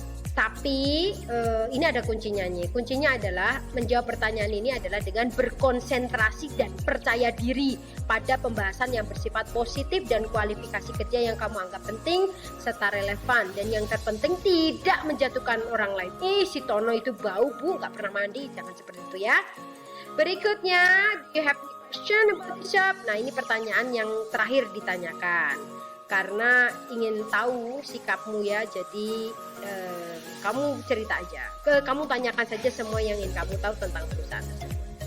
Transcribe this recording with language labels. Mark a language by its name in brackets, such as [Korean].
[Indonesian] Tapi ini ada kuncinya nih. Kuncinya adalah menjawab pertanyaan ini adalah dengan berkonsentrasi dan percaya diri pada pembahasan yang bersifat positif dan kualifikasi kerja yang kamu anggap penting serta relevan, dan yang terpenting tidak menjatuhkan orang lain. Si Tono itu bau Bu, nggak pernah mandi. Jangan seperti itu ya. Berikutnya, [English] do you have any question about the job? [Indonesian] Nah, ini pertanyaan yang terakhir ditanyakan karena ingin tahu sikapmu ya. Jadi kamu cerita aja, kamu tanyakan saja semua yang ingin kamu tahu tentang perusahaan tersebut.